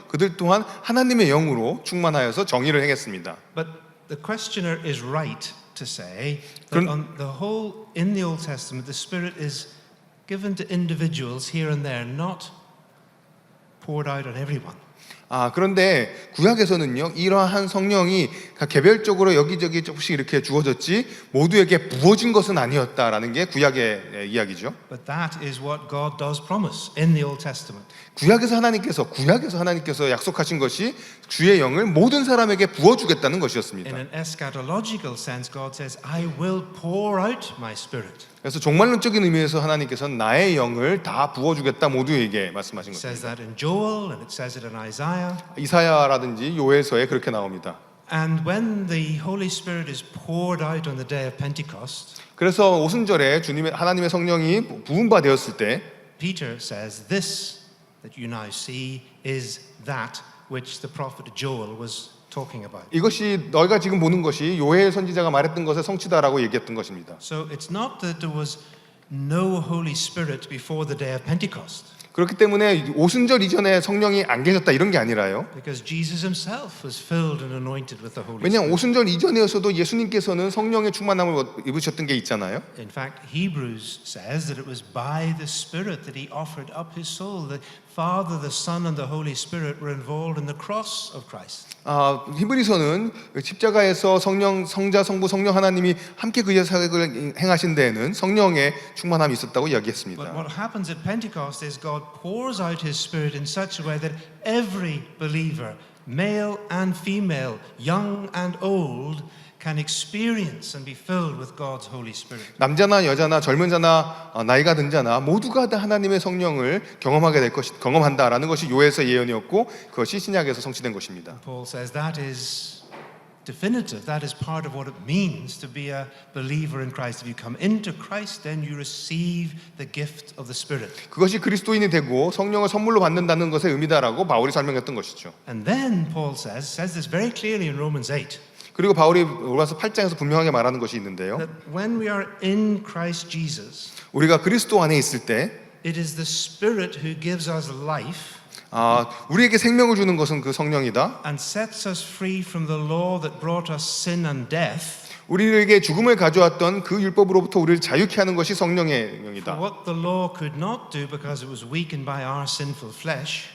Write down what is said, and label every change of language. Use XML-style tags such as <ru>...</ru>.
<ko>그들 또한 하나님의 영으로 충만하여서 정의를 행했습니다.</ko> <en>But the questioner is right to say that on the whole, in the Old Testament, the Spirit is given to individuals here and there, not poured out on everyone.</en> <ko>그런데 구약에서는요, 이러한 성령이 개별적으로 여기저기 조금씩 이렇게 주어졌지 모두에게 부어진 것은 아니었다라는 게 구약의 이야기죠.</ko> <en>But that is what God does promise in the Old Testament.</en> <ko>구약에서 하나님께서 약속하신 것이 주의 영을 모든 사람에게 부어주겠다는 것이었습니다.</ko> <en>In an eschatological sense, God says, I will pour out my Spirit.</en> <ko>그래서 종말론적인 의미에서 하나님께서는 나의 영을 다 부어주겠다 모두에게 말씀하신</ko> <en>It says</en> <ko>것입니다.</ko> <en>that in Joel and it says it in Isaiah.</en> <ko>이사야라든지 요엘서에 그렇게 나옵니다.</ko> <en>And when the Holy Spirit is poured out on the day of Pentecost,</en> <ko>그래서 오순절에 하나님의 성령이 부은 바 되었을 때</ko> <en>Peter says, this that you now see is that which the prophet Joel was talking about.</en> <ko>이것이 너희가 지금 보는 것이 요엘 선지자가 말했던 것의 성취다라고 얘기했던 것입니다.</ko> <en>So it's not that there was no Holy Spirit before the day of Pentecost,</en> <ko>그렇기 때문에 오순절 이전에 성령이 안 계셨다 이런 게 아니라요.</ko> <en>because Jesus himself was filled and anointed with the Holy</en> <ko>왜냐하면</ko> <en>Spirit.</en> <ko>오순절 이전이었어도 예수님께서는 성령의 충만함을 입으셨던 게 있잖아요.</ko> <en>In fact, Hebrews says that it was by the Spirit that he offered up his soul. The Father, the Son, and the Holy Spirit were involved in the cross of Christ.</en> <ko>히브리서는 십자가에서 성자, 성부, 성령 하나님이 함께 그의 사역을 행하신 데에는 성령의 충만함이 있었다고</ko> <en>But</en> <ko>이야기했습니다.</ko> <en>what happens at Pentecost is God pours out his Spirit in such a way that every believer, male and female, young and old, can experience and be filled with God's Holy Spirit.</en> <ko>남자나 여자나 젊은 자나 나이가 든 자나 모두가 다 하나님의 성령을 경험한다라는 것이 요엘서 예언이었고 그것이 신약에서 성취된 것입니다.</ko> <en>Paul says that is definitive. That is part of what it means to be a believer in Christ. If you come into Christ, then you receive the gift of the Spirit.</en> <ko>그것이 그리스도인이 되고 성령을 선물로 받는다는 것의 의미다라고 바울이 설명했던 것이죠.</ko> <en>And then Paul says this very clearly in Romans 8.</en> <ko>그리고 바울이 로마서 8장에서 분명하게 말하는 것이 있는데요.</ko> <en>That when we are in Christ Jesus,</en> <ko>우리가 그리스도 안에 있을 때</ko> <en>it is the Spirit who gives us life</en> <ko>우리에게 생명을 주는 것은 그 성령이다.</ko> <en>and sets us free from the law that brought us sin and death.</en> <ko>우리에게 죽음을 가져왔던 그 율법으로부터 우리를 자유케 하는 것이 성령의 영이다.</ko> <en>What the law could not do because it was weakened by our sinful flesh,</en>